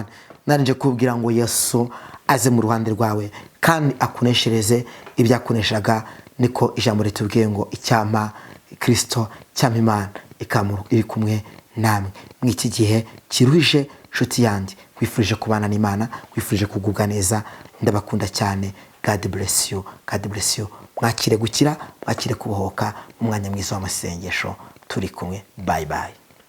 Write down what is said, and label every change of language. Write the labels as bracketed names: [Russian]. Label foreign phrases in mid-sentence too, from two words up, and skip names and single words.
[Kinyarwanda] Nanje kubwira ngo Yesu aze mu ruhande rwawe kandi akuneshereze ibyakuneshaga. Niko ijambo ritubwiye ngo icyama Kristo cyama Imana iri kumwe namwe mw'iki gihe kiruhije. Nshuti yanjye, wifurije kubana n'Imana, wifurije kugubwa neza. Ndabakunda cyane. [English] God bless you, God bless you. [Kinyarwanda] Mwakire gukira, mwakire kubohoka mu mwanya mwiza w'amasengesho. Turi kumwe. [English] Bye bye.